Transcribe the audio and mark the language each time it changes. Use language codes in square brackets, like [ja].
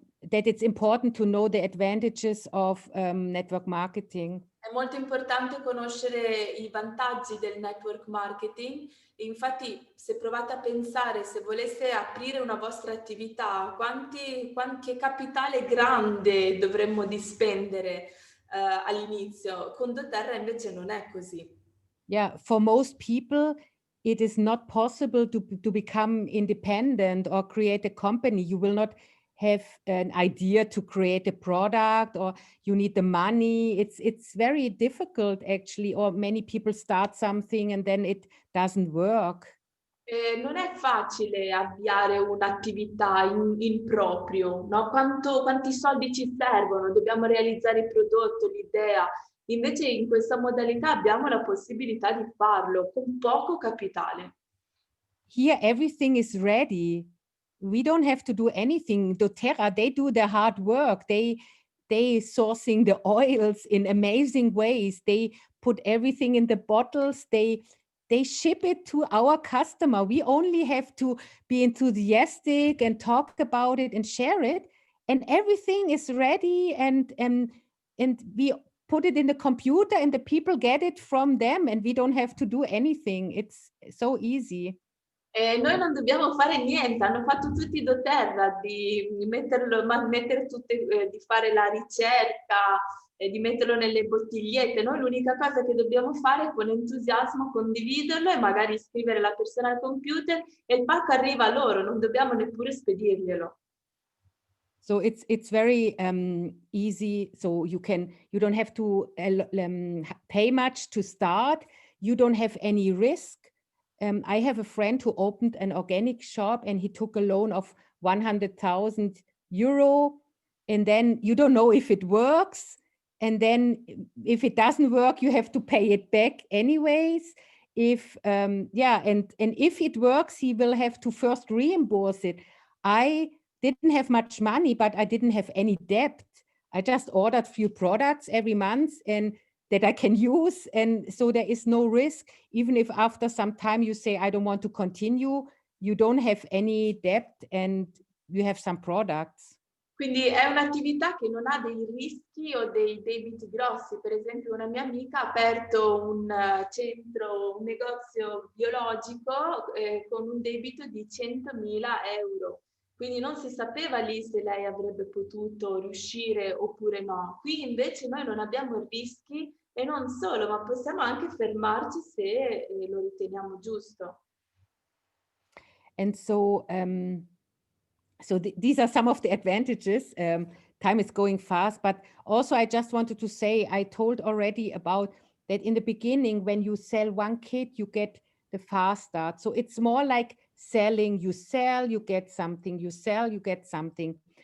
[en] That it's important to know the advantages of network marketing. [it] È molto importante conoscere i vantaggi del network marketing. Infatti, se provate a pensare, se voleste aprire una vostra attività, che capitale grande dovremmo dispendere all'inizio? Con Doterra invece non è così. [en] Yeah, for most people, it is not possible to become independent or create a company. You will not have an idea to create a product, or you need the money. It's very difficult actually, or many people start something and then it doesn't work. [it] Non è facile avviare un'attività in proprio, no? Quanti soldi ci servono? Dobbiamo realizzare il prodotto, l'idea. Invece in questa modalità abbiamo la possibilità di farlo con poco capitale. [en] Here, everything is ready. We don't have to do anything. Doterra, they do the hard work. They sourcing the oils in amazing ways. They put everything in the bottles. They ship it to our customer. We only have to be enthusiastic and talk about it and share it, and everything is ready. And we put it in the computer, and the people get it from them, and we don't have to do anything. It's so easy. [it] Noi non dobbiamo fare niente, hanno fatto tutti Doterra di mettere tutte, di fare la ricerca, di metterlo nelle bottigliette. Noi l'unica cosa che dobbiamo fare è con entusiasmo condividerlo e magari scrivere la persona al computer e il pacco arriva a loro, non dobbiamo neppure spedirglielo. [en] So it's very easy. So you don't have to pay much to start. You don't have any risk. I have a friend who opened an organic shop and he took a loan of 100,000 euro. And then you don't know if it works. And then if it doesn't work, you have to pay it back anyways. If and if it works, he will have to first reimburse it. I didn't have much money, but I didn't have any debt. I just ordered few products every month and that I can use. And so there is no risk. Even if after some time you say, I don't want to continue, you don't have any debt and you have some products. [it] Quindi è un'attività che non ha dei rischi o dei debiti grossi. Per esempio una mia amica ha aperto un negozio biologico con un debito di 100.000 euro. Quindi non si sapeva lì se lei avrebbe potuto riuscire oppure no. Qui invece noi non abbiamo rischi e non solo, ma possiamo anche fermarci se lo riteniamo giusto. [en] And so So these are some of the advantages. Time is going fast, but also I just wanted to say, I told already about that in the beginning, when you sell one kit, you get the fast start. So it's more like selling, you sell, you get something, you sell, you get something.